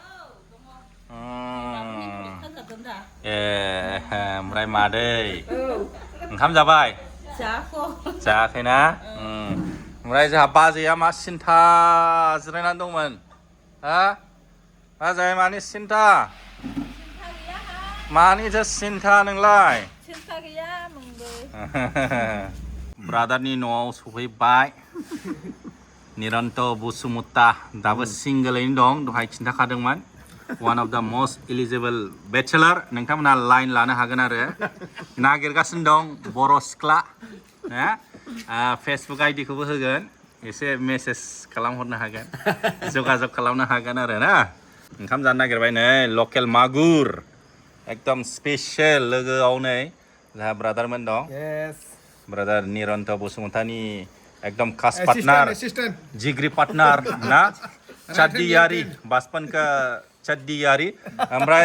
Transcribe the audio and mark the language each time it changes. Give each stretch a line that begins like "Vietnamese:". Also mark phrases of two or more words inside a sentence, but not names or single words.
Bodo: ए ओमफ्राय मादै ओंखाम जाबाय जायाखैना ओमफ्राय जोंहा बाजैया मा सिन्था जिरायनानै दंमोन हा बाजै मानि सिन्था मानिथो सिन्था नोंलाय सिन्था गैया नोंबो ब्रादारनि न'आव सफैबाय निरन्त बसुमता दाबो सिंगोलैनो दं दहाय खिन्थाखादोंमोन
English: one of the most eligible bachelor
Bodo: नोंथांमोनहा लाइन लानो हागोन आरो नागिरगासिनो दं बर' सिख्ला फेसबुक आइडिखौबो होगोन एसे मेसेज खालामहरनो हागोन जगाजग खालामनो हागोन आरो ना ओंखाम जानो नागिरबाय नै लकेल मागुर एकदम स्पेसियेल लोगोआव नै जोंहा ब्रादारमोन दं ब्रादार निरन्त बसुमतानि एकदम खास पार्टनार जिग्री पार्टनार ना
Hindi: चाद्दियारी बासपन का चाद्दियारी
Bodo: ओमफ्राय